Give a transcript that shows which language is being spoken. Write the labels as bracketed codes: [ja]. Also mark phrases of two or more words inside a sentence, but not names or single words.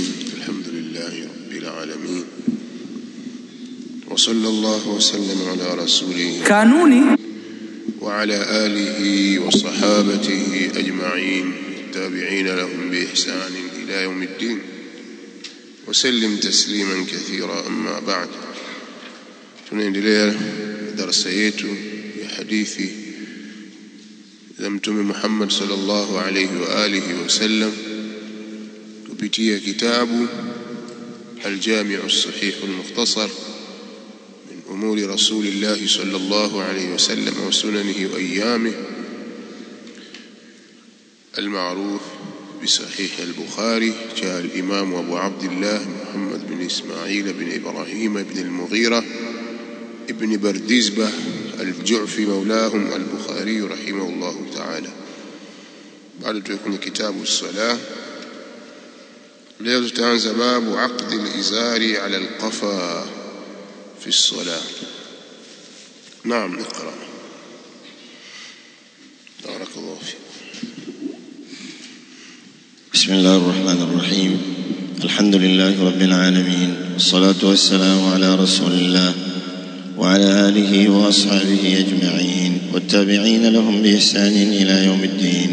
[ar] الحمد لله رب العالمين، وصلى الله وسلم على رسوله وعلى آله وصحابته أجمعين التابعين لهم بإحسان إلى يوم الدين وسلم تسليما كثيرا. أما بعد، [sw] tunaendelea darasa yetu ya hadithi za Mtume Muhammad [ar] صلى الله عليه وعلى آله وسلم [sw] kupitia kitabu [ar] الجامع الصحيح المختصر من أمور رسول الله صلى الله عليه وسلم وسننه وأيامه المعروف بصحيح البخاري. جاء الإمام أبو عبد الله محمد بن إسماعيل بن إبراهيم بن المغيرة ابن بردزبة الجعفي مولاهم البخاري رحمه الله تعالى. بعد يكون كتاب الصلاة. [sw] leo tutaanza [ar] باب عقد الإزار على القفا في الصلاة. نعم اقرأ. بارك الله فيك. بسم الله الرحمن الرحيم. الحمد لله رب العالمين، والصلاة والسلام على رسول الله وعلى آله وأصحابه أجمعين والتابعين لهم بإحسان إلى يوم الدين.